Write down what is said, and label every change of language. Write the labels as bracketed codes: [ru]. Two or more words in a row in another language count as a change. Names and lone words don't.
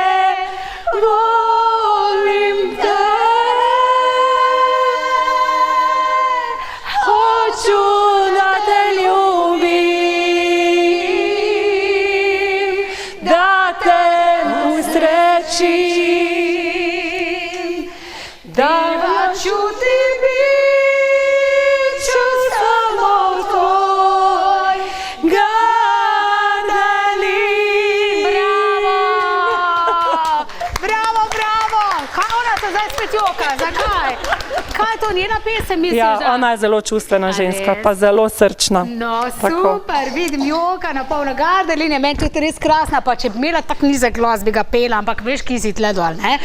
[hr] volim te, hoću da te ljubim, da te usrećim, da ću ti bit ću samo tvoj Gardelin. [sl] Bravo! Kaj ona se zdaj spet joka? Zakaj? Kaj je to njena pesem, misliš? Ja, ona je zelo čustvena ženska, pa zelo srčna. No, super, vidim joka na polno. Gardelin je meni tudi res krasna, pa če bi imela tak nizek glas, bi ga pela, ampak veš, ki si tle dol, ne?